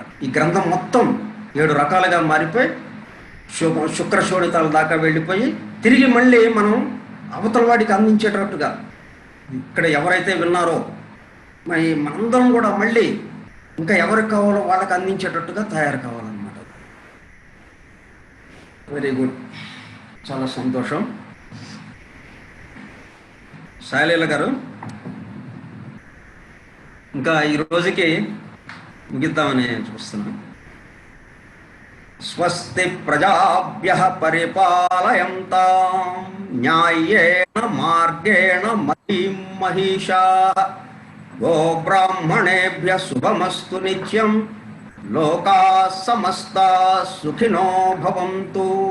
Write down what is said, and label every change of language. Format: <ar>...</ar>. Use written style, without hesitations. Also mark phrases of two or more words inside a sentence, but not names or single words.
<te>ఈ గ్రంథం మొత్తం 7 రకాలుగా మారిపోయి శుక్ర శోణితాల దాకా వెళ్ళిపోయి తిరిగి మళ్ళీ మనం అవతల వాడికి అందించేటట్టుగా, ఇక్కడ ఎవరైతే విన్నారో మరి మనందరం కూడా మళ్ళీ ఇంకా ఎవరికి కావాలో వాళ్ళకి అందించేటట్టుగా తయారు కావాలన్నమాట.</te> <en>very good,</en> <te>చాలా సంతోషం. సాయిలీల గారు, ఇంకా ఈ రోజుకి ముగిద్దామని చూస్తున్నాం.</te> <sa>స్వస్తి ప్రజాభ్యః పరిపాలయంతాం న్యాయేన మార్గేణ మహీం మహిషాః గోబ్రాహ్మణేభ్యః శుభమస్తు నిత్యం లోకాః సమస్తాః సుఖినో భవంతు.</sa>